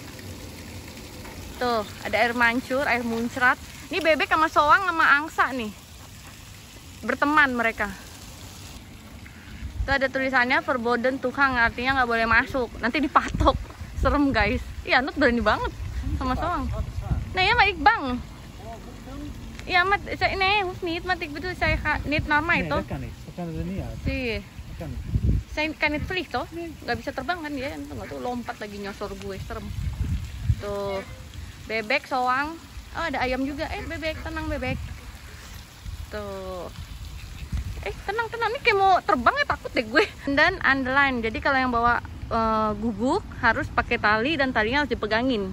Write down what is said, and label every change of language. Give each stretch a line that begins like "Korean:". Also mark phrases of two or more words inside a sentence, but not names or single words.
Indonesian: Tuh, ada air mancur, air muncrat. Ini bebek sama soang sama angsa nih. Berteman mereka. Tuh ada tulisannya verboden Tuhan, artinya nggak boleh masuk. Nanti dipatok. Serem guys. Iya, Nut berani banget sama soang. Nah ya,
Dutch: maar ik bang. Ja, maar nee, hoeft niet. Want ik bedoel, zij gaat niet naar mij, toch? Nee, dat kan niet. We kunnen er niet uit. Zie. Dat kan niet. Saya kan niet vlieg, toh?
Indonesian: Nggak bisa terbang kan dia? Nggak tuh lompat lagi nyosor gue, serem. Tuh, bebek, soang. Oh, ada ayam juga. Bebek, tenang bebek. Tuh. Tenang. Nih kayak mau terbang ya, takut deh gue. Dan underline. Jadi kalau yang bawa guguk harus pakai tali dan talinya harus dipegangin.